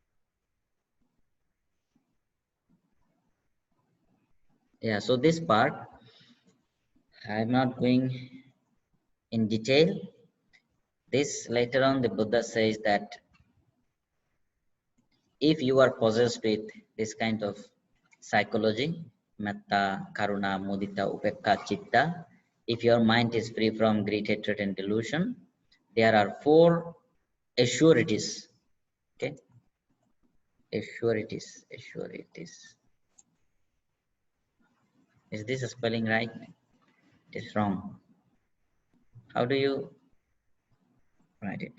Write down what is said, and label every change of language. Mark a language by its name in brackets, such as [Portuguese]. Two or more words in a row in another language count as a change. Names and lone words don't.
[English] Yeah, so this part, I'm not going in detail. This later on the Buddha says that if you are possessed with this kind of psychology, [Pali] metta, karuna, mudita, upekka, chitta, [English] if your mind is free from greed, hatred and delusion, there are 4 assurities. Okay, assurities. Is this spelling right? It is wrong. How do you write it?